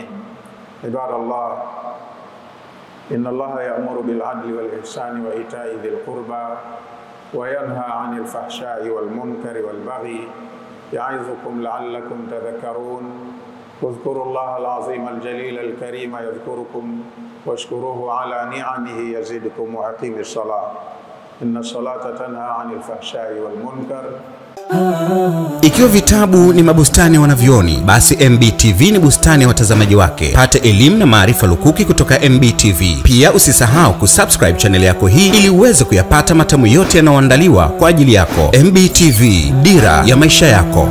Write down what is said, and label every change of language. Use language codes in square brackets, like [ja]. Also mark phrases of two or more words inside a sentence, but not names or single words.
[ar] عباد الله، إن الله يأمر بالعدل والإحسان وإيتاء ذي القربى وينهى عن الفحشاء والمنكر والبغي يعظكم لعلكم تذكرون. واذكروا الله العظيم الجليل الكريم يذكركم واشكروه على نعمه يزدكم وأقيموا الصلاة إن الصلاة تنهى عن الفحشاء والمنكر. [sw] Ikiwa vitabu ni mabustani wanavyoni, basi MBTV ni bustani ya watazamaji wake. Pata elimu na maarifa lukuki kutoka MBTV. Pia usisahau kusubscribe channel yako hii ili uweze kuyapata matamu yote yanayoandaliwa kwa ajili yako. MBTV, dira ya maisha yako.